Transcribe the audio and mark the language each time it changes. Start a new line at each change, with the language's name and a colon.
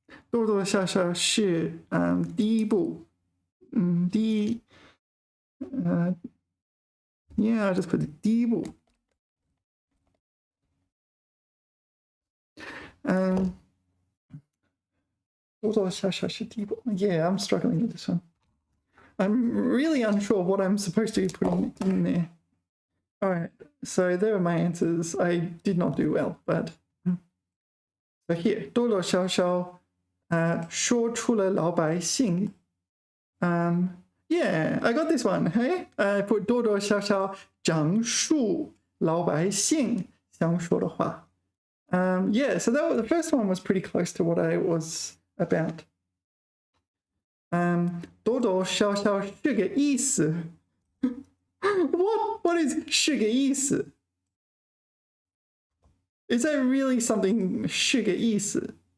Chinese: 多多少少是第一步第一
English: Yeah, I'll just put
Chinese: 第一步多多少少是第一步
English: Yeah, I'm struggling with this one. I'm really unsure what I'm supposed to be putting in there. All right, so there are my answers. I did not do well, but so here
Chinese: 多多少少说出了老百姓
English: Yeah, I got this one. Hey, I put
Chinese: 多多少少讲述老百姓想说的话。
English: Yeah, so the first one was pretty close to what I was about.
Chinese: 多多少少是个意思。
English: What is 是个意思？ Is that really something 是个意思？